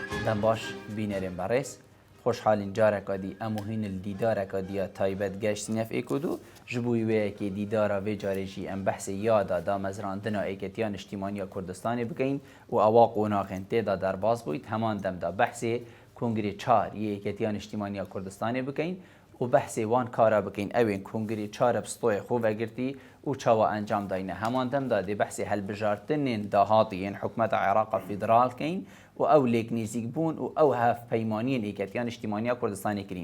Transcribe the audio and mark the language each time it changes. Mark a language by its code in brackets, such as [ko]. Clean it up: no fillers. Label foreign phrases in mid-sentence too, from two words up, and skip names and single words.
[ku] دەم باش بینەرێن بەڕێز خۆشحالین جارێکا دی ئەموو هین دیدارێکا دیە تایبەت گەشتینەف ئێکود و ji bo wêyekê dîdara vê carê jî em behsê yada damezrandina êketiya Niştîmaniya Kurdistanê bikeyin û ewa qonaxên têda derbas bûyt heman dem da behsê Kongrê çar yê êketiya Niştîmaniya Kurdistanê bikeyin û behsê wan kara bikeyin ew ên Kongrê çar pstoyê xwe vegirtî û çawa encam dayîne heman dem da dê behsê helbijartinên dahatî yên hikûmeta Iraqa federal keyin û ew lêknîzîkbûn û ew hevpeymaniyên êketiya Niştîmaniya Kurdistanê kirîn.